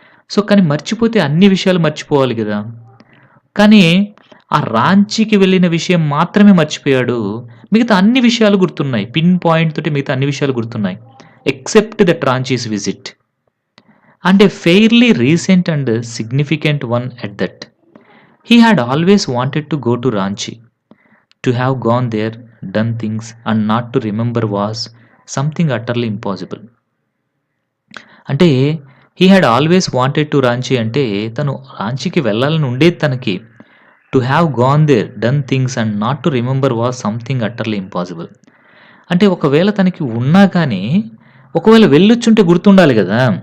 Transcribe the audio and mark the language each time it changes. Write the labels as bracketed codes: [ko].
[te] So, కానీ మర్చిపోతే అన్ని విషయాలు మర్చిపోవాలి గదా! కానీ ఆ రాంచీకి వెళ్ళిన విషయం మాత్రమే మర్చిపోయాడు. మిగతా అన్ని విషయాలు గుర్తున్నాయి. పిన్ పాయింట్ తోటి మిగతా అన్ని విషయాలు గుర్తున్నాయి. [en] Except that Ranchi's visit. And a fairly recent and significant one at that. He had always wanted to go to Ranchi. To have gone there, done things and not to remember was something utterly impossible. [te] అంటే [en] he had always wanted to Ranchi [te] అంటే తను రాంచీకి వెళ్ళాలని ఉండేది తనకి. [en] To have gone there, done things and not to remember was something utterly impossible. [te] అంటే ఒకవేళ తనకి ఉన్నా కానీ ఒకవేళ వెళ్ళొచ్చుంటే గుర్తుండాలి గదా!